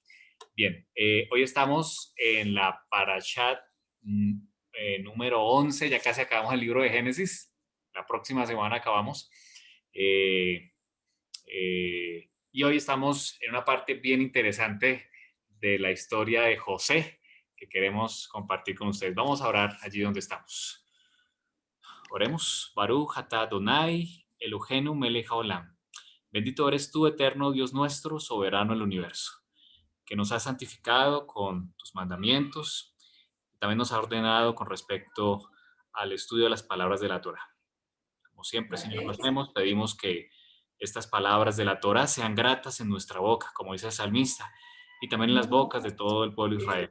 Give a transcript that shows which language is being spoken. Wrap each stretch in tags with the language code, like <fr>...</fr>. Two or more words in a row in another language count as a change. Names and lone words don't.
<es>Bien, hoy estamos en la Parashat número 11, ya casi acabamos el libro de Génesis, la próxima semana acabamos. Y hoy estamos en una parte bien interesante de la historia de José que queremos compartir con ustedes. Vamos a orar allí donde estamos. Oremos.</es> <he>ברוך אתה אדוני אלוהינו מלך העולם.</he> <es>Bendito eres tú, eterno Dios nuestro, soberano del universo, que nos has santificado con tus mandamientos y también nos has ordenado con respecto al estudio de las palabras de la Torah. Como siempre, Señor, lo hacemos, pedimos que estas palabras de la Torah sean gratas en nuestra boca, como dice el salmista, y también en las bocas de todo el pueblo de Israel.</es>